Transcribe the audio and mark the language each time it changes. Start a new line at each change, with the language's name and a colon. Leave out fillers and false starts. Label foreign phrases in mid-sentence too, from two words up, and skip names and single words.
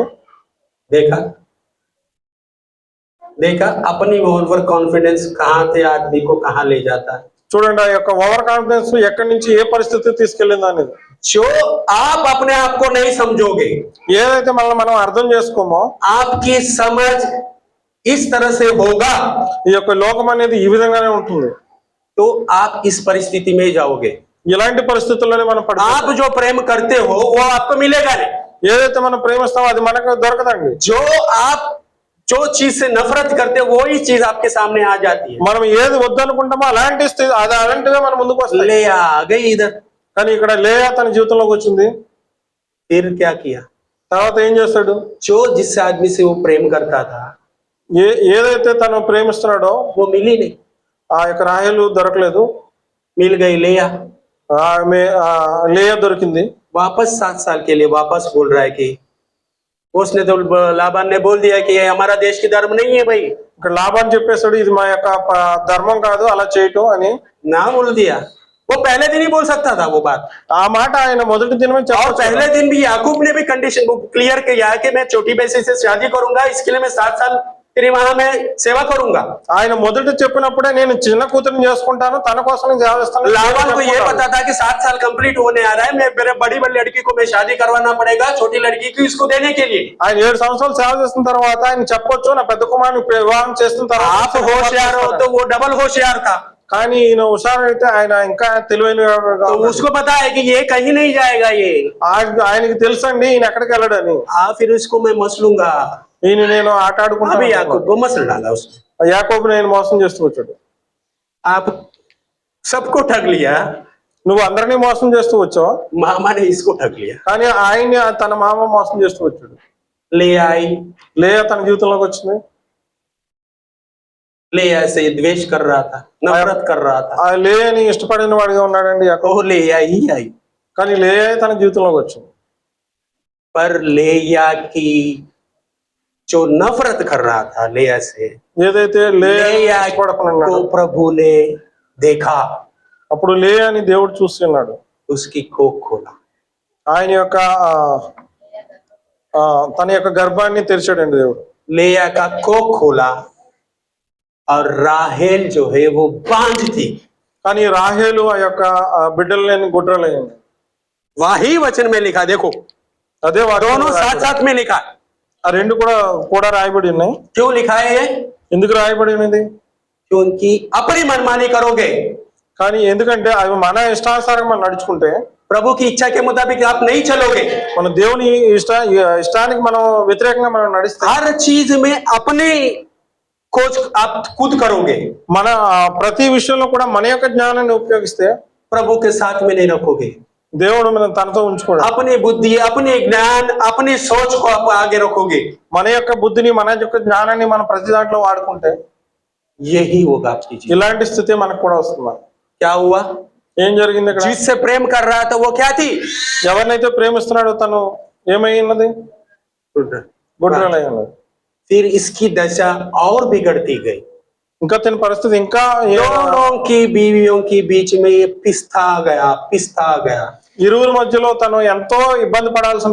Hindi: देखा देखा अपनी
English: over confidence
Hindi: कहाँ थे आदमी को कहाँ ले जाता है।
Telugu: చూడండి ఆ యొక్క
English: over confidence
Telugu: ఎక్కడి నుంచి ఏ పరిస్థితి తీసుకెళ్ళింది అనేది.
Hindi: जो आप अपने आप को नहीं समझोगे,
Telugu: ఏదైతే మనం అర్థం చేసుకోమో
Hindi: आपकी समझ इस तरह से होगा
Telugu: ఈ యొక్క లోకం అనేది ఈ విధంగానే ఉంటుంది.
Hindi: तो आप इस परिस्थिति में जाओगे।
Telugu: ఇలాంటి పరిస్థితుల్లోనే మనం పడతాం.
Hindi: आप जो प्रेम करते हो वो आपको मिलेगा नहीं।
Telugu: ఏదైతే మనం ప్రేమిస్తామో అది మనకు దొరకదండి.
Hindi: जो आप जो चीज से नफरत करते हो वही चीज आपके सामने आ जाती है।
Telugu: మనం ఏది వద్దనుకుంటామో అలాంటివే మన ముందుకు వస్తాయి.
Hindi: ले आ गई इधर।
Telugu: కానీ ఇక్కడ లేయా తన జీవితంలోకి వచ్చింది.
Hindi: फिर क्या किया?
Telugu: తర్వాత ఏం చేస్తాడు?
Hindi: जो जिस आदमी से वो प्रेम करता था
Telugu: ఏదైతే తను ప్రేమిస్తున్నాడో
Hindi: वो मिली नहीं।
Telugu: ఆ యొక్క రాహేలు దొరకలేదు.
Hindi: मिल गई लेया।
Telugu: ఆమె లేయా దొరికింది.
Hindi: वापस 7 साल के लिए वापस बोल रहा है कि उसने तो लाबान ने बोल दिया कि ये हमारा देश की धर्म नहीं है भाई।
Telugu: ఇక్కడ లాభాన్ని చెప్పేశాడు ఇది మా యొక్క ధర్మం కాదు అలా చేయటం అని.
Hindi: ना बोल दिया। वो पहले दिन ही बोल सकता था वो बात।
Telugu: ఆ మాట ఆయన మొదటి దినమే
Hindi: और
Telugu: చెప్పాడు.
Hindi: पहले दिन भी याकूब ने भी
English: condition clear
Hindi: किया कि मैं छोटी बेसी से शादी करूंगा, इसके लिए मैं 7 साल तेरी वहां मैं सेवा करूंगा।
Telugu: ఆయన మొదట చెప్పినప్పుడే నేను చిన్న కూతురిని చేసుకుంటాను తన కోసం నేను చేస్తాను.
Hindi: लाबान को ये पता था कि 7 साल कंप्लीट होने आ रहा है, मैं मेरे बड़ी लड़की को मैं शादी करवाना पड़ेगा, छोटी लड़की को इसको देने के लिए।
Telugu: ఆయన 7 సంవత్సరాలు సేవ చేసిన తర్వాత ఆయన చెప్పొచ్చు నా పెద్ద కుమారుని వివాహం చేసిన
Hindi: आप
Telugu: తర్వాత
Hindi: होशियार हो तो वो डबल होशियार था।
Telugu: కానీ ఈయన హుషారు అయితే ఆయన ఇంకా తెలివైన
Hindi: तो उसको पता है कि ये कहीं नहीं जाएगा ये।
Telugu: ఆయనకి తెలుసండి ఈయన ఎక్కడికి వెళ్ళడని.
Hindi: फिर उसको मैं मसलूंगा।
Telugu: ఈయన నేను ఆట
Hindi: अभी
Telugu: ఆడుకుంటాను.
Hindi: याकूब को मसल डाला उसने।
Telugu: యాకోబు నేను మోసం చేస్తూ వచ్చాడు.
Hindi: आप सबको ठग लिया,
Telugu: నువ్వు అందరినీ మోసం చేస్తూ వచ్చావు.
Hindi: मामा ने इसको ठग लिया।
Telugu: కానీ ఆయన్ని తన మామ మోసం చేస్తూ వచ్చాడు.
Hindi: ले आई,
Telugu: లేయా తన జీవితంలోకి వచ్చింది.
Hindi: ले से द्वेष कर रहा था, नफरत कर रहा था।
Telugu: ఆ లేయని ఇష్టపడిన వాడిగా ఉన్నాడండి యాకోబు.
Hindi: वो लेया ही आई।
Telugu: కానీ లేయా తన జీవితంలోకి వచ్చింది.
Hindi: पर लेया की जो नफरत कर रहा था लेया से,
Telugu: ఏదైతే లేయా
Hindi: लेया
Telugu: ఇష్టపడకున్నాడో
Hindi: को प्रभु ने देखा,
Telugu: అప్పుడు లేయాని దేవుడు చూస్తున్నాడు.
Hindi: उसकी कोख खोला।
Telugu: ఆయన యొక్క తన యొక్క గర్భాన్ని తెరిచాడండి దేవుడు.
Hindi: लेया का कोख खोला और राहेल जो है वो बांझ थी।
Telugu: కానీ రాహేలు ఆ యొక్క బిడ్డలు లేని గుడ్రలైంది.
Hindi: वही वचन में लिखा, देखो
Telugu: అదే
Hindi: दोनों साथ साथ में लिखा।
Telugu: ఆ రెండు కూడా రాయబడి ఉన్నాయి.
Hindi: क्यों लिखा है ये?
Telugu: ఎందుకు రాయబడి ఉన్నది?
Hindi: क्योंकि अपनी मनमानी करोगे,
Telugu: కానీ ఎందుకంటే అవి మన ఇష్టానుసారం మనం నడుచుకుంటే
Hindi: प्रभु की इच्छा के मुताबिक आप नहीं चलोगे।
Telugu: మన దేవుని ఇష్టానికి మనం వ్యతిరేకంగా మనం నడిస్తే
Hindi: हर चीज में अपने खोज आप खुद करोगे,
Telugu: మన ప్రతి విషయంలో కూడా మన యొక్క జ్ఞానాన్ని ఉపయోగిస్తే
Hindi: प्रभु के साथ में नहीं रखोगे।
Telugu: దేవుడు మనం తనతో ఉంచుకోడు.
Hindi: अपनी बुद्धि, अपने ज्ञान, अपनी सोच को आप आगे रखोगे।
Telugu: మన యొక్క బుద్ధిని మన యొక్క జ్ఞానాన్ని మనం ప్రతి దాంట్లో వాడుకుంటే
Hindi: यही होगा आपकी जीवन।
Telugu: ఇలాంటి స్థితి మనకు కూడా వస్తుంది.
Hindi: क्या हुआ?
Telugu: ఏం జరిగింది ఇక్కడ?
Hindi: जिससे प्रेम कर रहा था वो क्या थी?
Telugu: ఎవరినైతే ప్రేమిస్తున్నాడో తను ఏమై ఉన్నది? గుడ్రలై ఉన్నది.
Hindi: फिर इसकी दशा और बिगड़ती गई।
Telugu: ఇంకా తన పరిస్థితి ఇంకా
Hindi: दोनों की बीवियों के बीच में ये पिस्ता गया।
Telugu: ఇరువురి మధ్యలో తను ఎంతో ఇబ్బంది పడాల్సిన